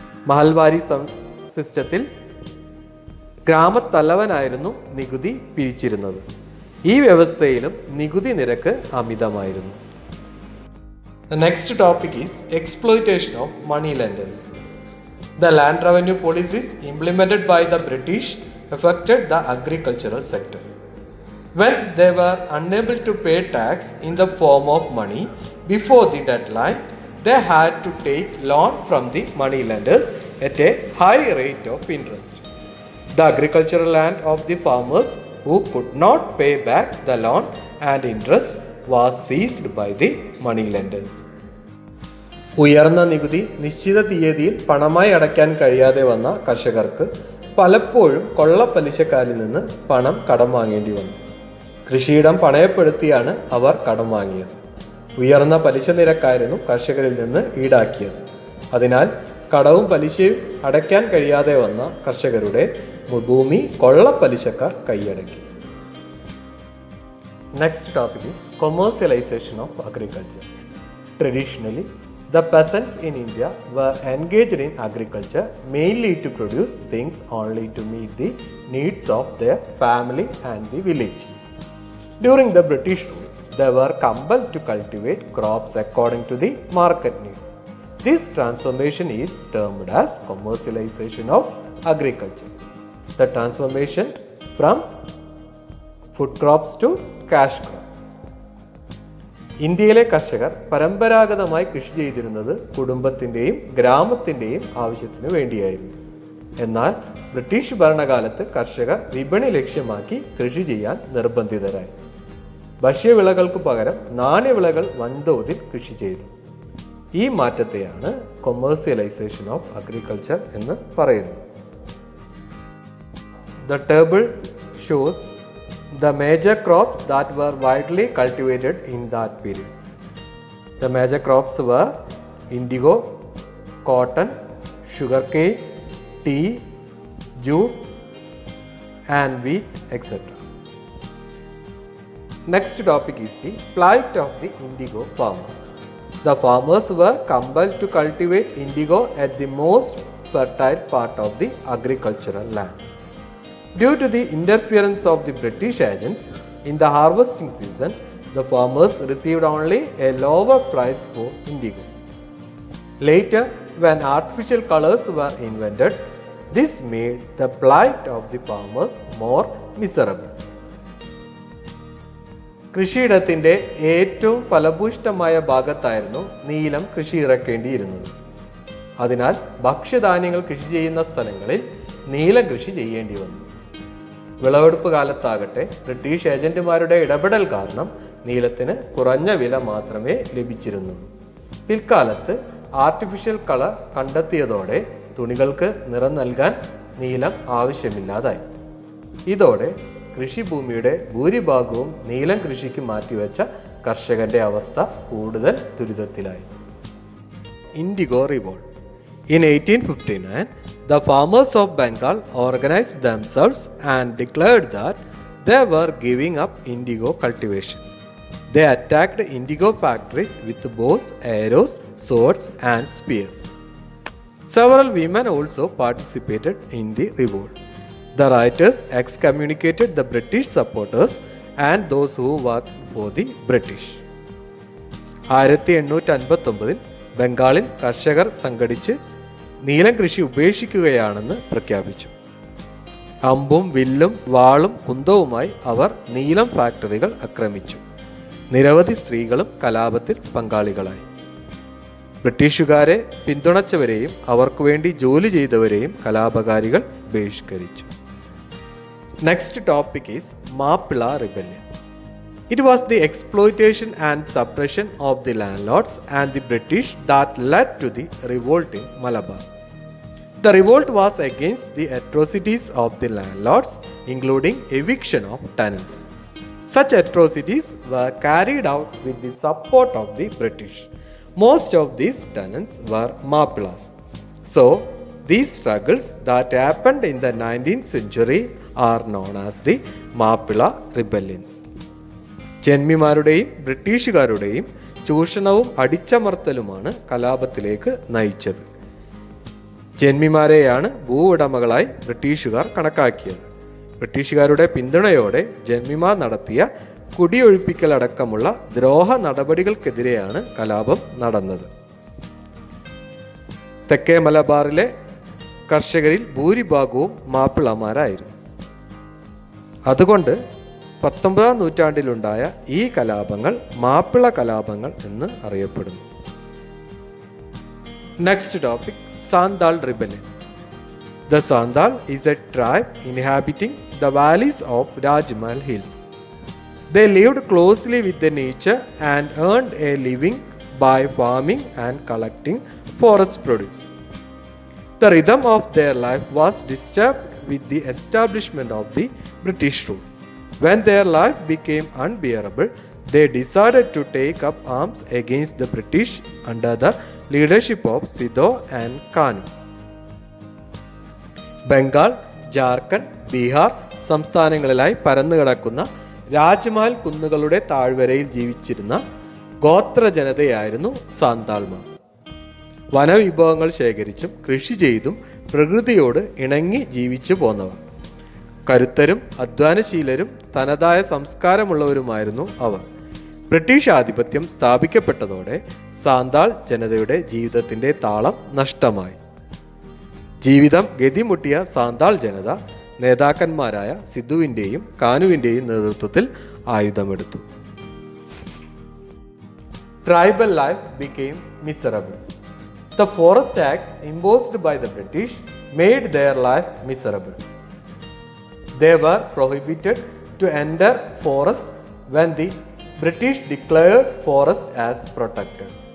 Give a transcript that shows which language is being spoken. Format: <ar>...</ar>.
<ml>Mahalwari സിസ്റ്റത്തിൽ ഗ്രാമത്തലവനായിരുന്നു നികുതി പിരിച്ചിരുന്നത്. ഈ വ്യവസ്ഥയിലും നികുതി നിരക്ക് അമിതമായിരുന്നു.</ml> <en>The next topic is exploitation of money lenders. The land revenue policies implemented by the British affected the agricultural sector. When they were unable to pay tax in the form of money before the deadline, they had to take loan from the money lenders at a high rate of interest. The agricultural land of the farmers who could not pay back the loan and interest was seized by the money lenders.</en> <ml>ഉയർന്ന നികുതി നിശ്ചിത തീയതിയിൽ പണമായി അടയ്ക്കാൻ കഴിയാതെ വന്ന കർഷകർക്ക് പലപ്പോഴും കൊള്ളപ്പലിശക്കാരിൽ നിന്ന് പണം കടം വാങ്ങേണ്ടി വന്നു. കൃഷിയിടം പണയപ്പെടുത്തിയാണ് അവർ കടം വാങ്ങിയത്. ഉയർന്ന പലിശ നിരക്കായിരുന്നു കർഷകരിൽ നിന്ന് ഈടാക്കിയത്. അതിനാൽ കടവും പലിശയും അടയ്ക്കാൻ കഴിയാതെ വന്ന കർഷകരുടെ ഭൂമി കൊള്ളപ്പലിശക്കാർ കൈയടക്കി.</ml> <en>Next topic is commercialization of agriculture. Traditionally the peasants in India were engaged in agriculture mainly to produce things only to meet the needs of their family and the village. During the British rule, they were compelled to cultivate crops according to the market needs. This transformation is termed as commercialization of agriculture. The transformation from food crops to cash crops.</en> <ml>ഇന്ത്യയിലെ കർഷകർ പരമ്പരാഗതമായി കൃഷി ചെയ്തിരുന്നത് കുടുംബത്തിൻ്റെയും ഗ്രാമത്തിൻ്റെയും ആവശ്യത്തിന് വേണ്ടിയായിരുന്നു. എന്നാൽ British ഭരണകാലത്ത് കർഷകർ വിപണി ലക്ഷ്യമാക്കി കൃഷി ചെയ്യാൻ നിർബന്ധിതരായി. ഭക്ഷ്യവിളകൾക്ക് പകരം നാണ്യവിളകൾ വൻതോതിൽ കൃഷി ചെയ്തു. ഈ മാറ്റത്തെയാണ് കൊമേഴ്സ്യലൈസേഷൻ ഓഫ് അഗ്രികൾച്ചർ എന്ന് പറയുന്നത്.</ml> <en>The table shows the major crops that were widely cultivated in that period. The major crops were indigo, cotton, sugarcane, tea, jute and wheat, etc. Next topic is the plight of the indigo farmers. The farmers were compelled to cultivate indigo at the most fertile part of the agricultural land. Due to the interference of the British agents in the harvesting season, the farmers received only a lower price for indigo. Later, when artificial colors were invented, this made the plight of the farmers more miserable.</en> <ml>കൃഷിയിടത്തിൻ്റെ ഏറ്റവും ഫലഭൂയിഷ്ഠമായ ഭാഗത്തായിരുന്നു നീലം കൃഷി ഇറക്കേണ്ടിയിരുന്നത്. അതിനാൽ ഭക്ഷ്യധാന്യങ്ങൾ കൃഷി ചെയ്യുന്ന സ്ഥലങ്ങളിൽ നീലം കൃഷി ചെയ്യേണ്ടി വന്നു. വിളവെടുപ്പ് കാലത്താകട്ടെ ബ്രിട്ടീഷ് ഏജന്റുമാരുടെ ഇടപെടൽ കാരണം നീലത്തിന് കുറഞ്ഞ വില മാത്രമേ ലഭിച്ചിരുന്നുള്ളൂ. പിൽക്കാലത്ത് ആർട്ടിഫിഷ്യൽ കളർ കണ്ടെത്തിയതോടെ തുണികൾക്ക് നിറം നൽകാൻ നീലം ആവശ്യമില്ലാതായി. ഇതോടെ കൃഷിഭൂമിയുടെ ഭൂരിഭാഗവും നീലം കൃഷിക്ക് മാറ്റിവെച്ച കർഷകന്റെ അവസ്ഥ കൂടുതൽ ദുരിതത്തിലായി.</ml> <en>Indigo revolt. In 1859, the farmers of Bengal organized themselves and declared that they were giving up indigo cultivation. They attacked indigo factories with bows, arrows, swords and spears. Several women also participated in the revolt. The rioters excommunicated the British supporters and those who worked for the British.</en> <ml>1859 ബംഗാളിൽ കർഷകർ സംഘടിച്ച് നീലം കൃഷി ഉപേക്ഷിക്കുകയാണെന്ന് പ്രഖ്യാപിച്ചു. അമ്പും വില്ലും വാളും കുന്തവുമായി അവർ നീലം ഫാക്ടറികൾ ആക്രമിച്ചു. നിരവധി സ്ത്രീകളും കലാപത്തിൽ പങ്കാളികളായി. ബ്രിട്ടീഷുകാരെ പിന്തുണച്ചവരെയും അവർക്ക് വേണ്ടി ജോലി ചെയ്തവരെയും കലാപകാരികൾ ബഹിഷ്കരിച്ചു.</ml> <en>Next topic is Mappila rebellion. It was the exploitation and suppression of the landlords and the British that led to the revolt in Malabar. The revolt was against the atrocities of the landlords, including eviction of tenants. Such atrocities were carried out with the support of the British. Most of these tenants were Mappilas. So, these struggles that happened in the 19th century are known as the Mappila rebellions.</en> <ml>ജന്മിമാരുടെയും ബ്രിട്ടീഷുകാരുടെയും ചൂഷണവും അടിച്ചമർത്തലുമാണ് കലാപത്തിലേക്ക് നയിച്ചത്. ജന്മിമാരെയാണ് ഭൂവുടമകളായി ബ്രിട്ടീഷുകാർ കണക്കാക്കിയത്. ബ്രിട്ടീഷുകാരുടെ പിന്തുണയോടെ ജന്മിമാർ നടത്തിയ കുടിയൊഴിപ്പിക്കലടക്കമുള്ള ദ്രോഹ നടപടികൾക്കെതിരെയാണ് കലാപം നടന്നത്. തെക്കേ മലബാറിലെ കർഷകരിൽ ഭൂരിഭാഗവും മാപ്പിളമാരായിരുന്നു. അതുകൊണ്ട് 19-ാം നൂറ്റാണ്ടിലുണ്ടായ ഈ കലാപങ്ങൾ മാപ്പിള കലാപങ്ങൾ എന്ന് അറിയപ്പെടുന്നു.</ml> <en>Next topic, Santhal rebellion. The Santhal is a tribe inhabiting the valleys of Rajmahal Hills. They lived closely with the nature and earned a living by farming and collecting forest produce. The rhythm of their life was disturbed with the establishment of the British rule. When their life became unbearable, they decided to take up arms against the British under the leadership of Sidho and Kanu.</en> <ml>Bengal, Jharkhand, Bihar സംസ്ഥാനങ്ങളിലായി പരന്നുകിടക്കുന്ന Rajmahal കുന്നുകളുടെ താഴ്വരയിൽ ജീവിച്ചിരുന്ന ഗോത്ര ജനതയായിരുന്നു സാന്താൾമാർ. വനവിഭവങ്ങൾ ശേഖരിച്ചും കൃഷി ചെയ്തും പ്രകൃതിയോട് ഇണങ്ങി ജീവിച്ചു പോന്നവർ. കരുത്തരും അധ്വാനശീലരും തനതായ സംസ്കാരമുള്ളവരുമായിരുന്നു അവർ. British ആധിപത്യം സ്ഥാപിക്കപ്പെട്ടതോടെ സാന്താൾ ജനതയുടെ ജീവിതത്തിൻ്റെ താളം നഷ്ടമായി. ജീവിതം ഗതിമുട്ടിയ സാന്താൾ ജനത നേതാക്കന്മാരായ സിദ്ധുവിൻ്റെയും കാനുവിൻ്റെയും നേതൃത്വത്തിൽ ആയുധമെടുത്തു.</ml> <en>Tribal life became miserable. The forest tax imposed by the British made their life miserable. They were prohibited to enter forest when the British declared forest as protected.</en>